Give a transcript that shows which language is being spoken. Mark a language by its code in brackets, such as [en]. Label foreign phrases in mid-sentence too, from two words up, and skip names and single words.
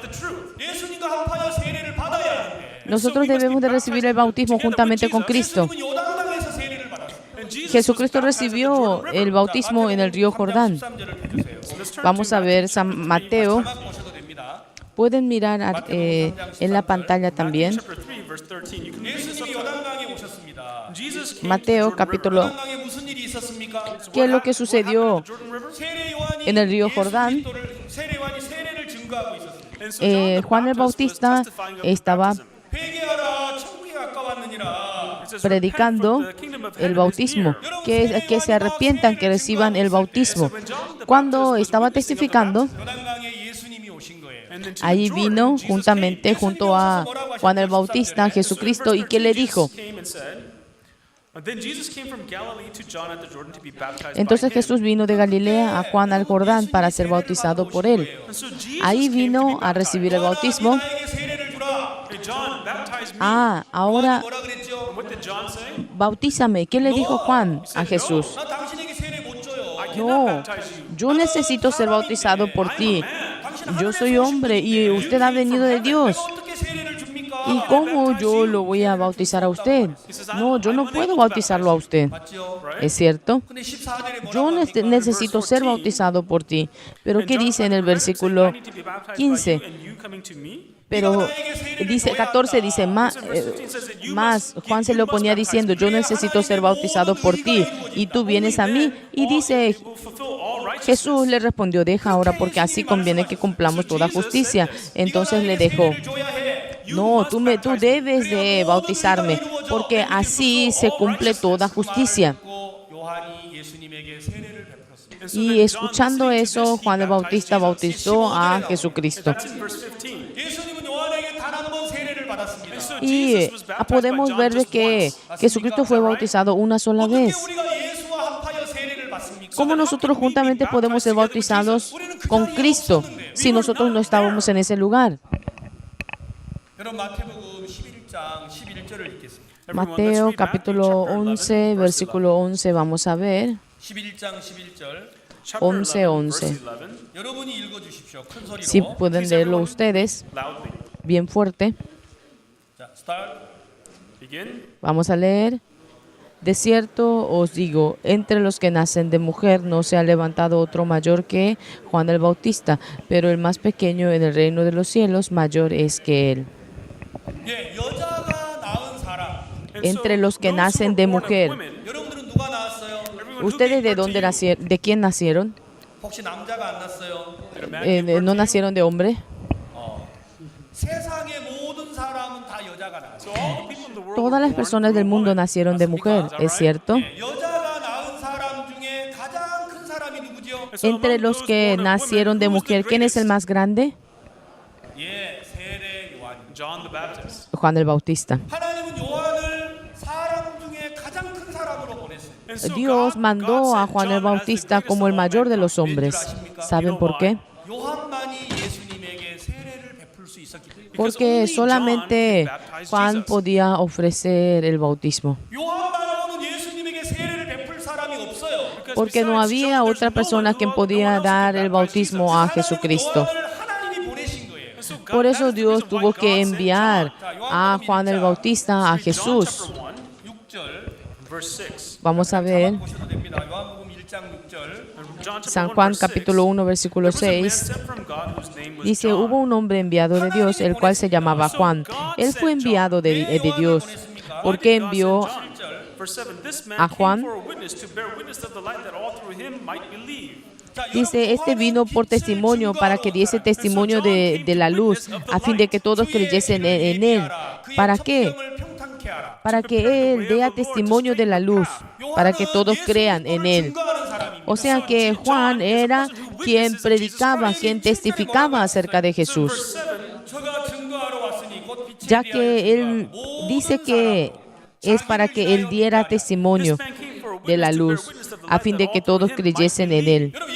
[ko] 예수님과 합하여 세례를 받아야 하는데 [es] Nosotros debemos de recibir el bautismo juntamente con Cristo. [ko] 예수님은 요단강에서 세례를 받았어요. [es] Jesucristo recibió el bautismo en el río Jordán. [ko] 13절을 [es] Vamos a ver San Mateo. [ko] 자막 보셔도 됩니다. [es] Pueden mirar en la pantalla también. [ko] 예수님이 요단강에 오셨습니다. [es] Mateo capítulo. [ko] 요단강에 무슨 일이 있었습니까? [es] ¿Qué es lo que sucedió [ko] 세례 요한이 [es] en el río Jordán? [ko] 세례 요한이 세례를 증거하고 있었습니다. [es] Juan el Bautista estaba [ko] 회개하라 천국에 가까웠느니라. [es] predicando el bautismo, que se arrepientan, que reciban el bautismo. Cuando estaba testificando, [ko] 요단강에 예수님이 오신 거예요. [es] ahí vino juntamente junto a Juan el Bautista, Jesucristo, y que le dijo. Entonces Jesús vino de Galilea a Juan al Jordán para ser bautizado por él. Ahí vino a recibir el bautismo. [ko] 나에게 세례를 주라. [es] Ahora [ko] 뭐라 그랬죠? [es] bautízame. ¿Qué le dijo Juan a Jesús? [ko] 나 당신에게 세례 못 줘요. [es] No, yo necesito ser bautizado por ti. Yo soy hombre y usted ha venido de Dios. [ko] 어떻게 세례를 줍니까? [es] ¿Y cómo yo lo voy a bautizar a usted? No, yo no puedo bautizarlo a usted. [ko] 맞죠? [es] ¿Es cierto? [ko] 근데 14절에 [es] Yo necesito ser bautizado por ti. Pero ¿qué dice en el versículo 15? Pero dice 14, dice más, Juan se lo ponía diciendo, yo necesito ser bautizado por ti y tú vienes a mí. Y dice, Jesús le respondió, deja ahora porque así conviene que cumplamos toda justicia. Entonces le dejó, no, tú debes de bautizarme porque así se cumple toda justicia. [ko] 요한이 예수님에게 세례를 베풀었습니다. [es] Y escuchando eso, Juan el Bautista bautizó a Jesucristo. [ko] 예수님은 요한에게 단 한 번 세례를 받았습니다. [es] Y podemos ver de que Jesucristo fue bautizado una sola [ko] 어떻게 [es] vez. [ko] 우리가 예수와 합하여 세례를 받습니까? [es] ¿Cómo nosotros juntamente podemos ser bautizados con Cristo si nosotros no estábamos en ese lugar? [ko] 여러분 마태복음 11장 11절을 읽겠습니다. [es] Mateo capítulo 11, versículo 11, vamos a ver. [ko] 11장 11절 [es] 11. [ko] 여러분이 읽어 주십시오. 큰 소리로. [es] Si pueden leerlo ustedes, bien fuerte. [ko] 자, start. [es] Vamos a leer. De cierto os digo, entre los que nacen de mujer no se ha levantado otro mayor que Juan el Bautista, pero el más pequeño en el reino de los cielos mayor es que él. [ko] 예, 여자가 [es] entre los que nacen de mujer. [ko] 여러분들은 누가 나왔어요? [es] ¿Ustedes de dónde nacieron? ¿De quién nacieron? [ko] 혹시 남자가 안 났어요? [es] ¿No nacieron de hombre? [ko] 세상의 모든 사람은 다 여자가 나왔어요. [es] Todas las personas del mundo nacieron de mujer, ¿es cierto? [ko] 여자가 낳은 사람 중에 가장 큰 사람이 누구죠? [es] Entre los que nacieron de mujer, ¿quién es el más grande? [ko] 예, 세례 요한입니다. [en] John the Baptist. [es] Juan el Bautista. [ko] 하나님은 요한을 사람 중에 가장 큰 사람으로 보냈어요. [en] And so [es] Dios [en] God [es] mandó a [en] sent [es] Juan el [en] John as the [es] Bautista [en] greatest [es] como el [en] of all [es] mayor de [en] mankind. [es] los hombres. ¿Saben por qué? [ko] 요한만이 예수님에게 세례를 베풀 수 있었기 때문에. [es] Porque solamente Juan podía ofrecer el bautismo. [ko] 요한 말고는 예수님에게 세례를 베풀 사람이 없어요. [es] Porque no había otra persona quien podía dar el bautismo a Jesucristo. [ko] 요한을 하나님이 보내신 거예요. [es] Por eso Dios tuvo que enviar a Juan el Bautista a Jesús. [ko] 6절 [en] Verse 6. [es] Vamos a ver [ko] 보셔도 됩니다. 요한복음 1장 6절. [en] John chapter [es] San 1, Juan [en] verse 6. [es] capítulo 1 versículo [en] There was a man [es] 6. [en] sent from God whose name was [es] Dice, [en] John. [es] hubo un hombre enviado de Dios, el cual se llamaba Juan. Él fue enviado de Dios. ¿Por qué envió [en] Verse 7. This man [es] a [en] came [es] Juan? [en] for a witness to bear witness of the light that all through him might believe. [es] Dice, este vino por testimonio para que diese testimonio de la luz, a fin de que todos creyesen en él. ¿Para qué? Para que él dé testimonio de la luz, para que todos crean en él. O sea que Juan era quien predicaba, quien testificaba acerca de Jesús, ya que él dice que es para que él diera testimonio de la luz, a fin de que todos creyesen en él.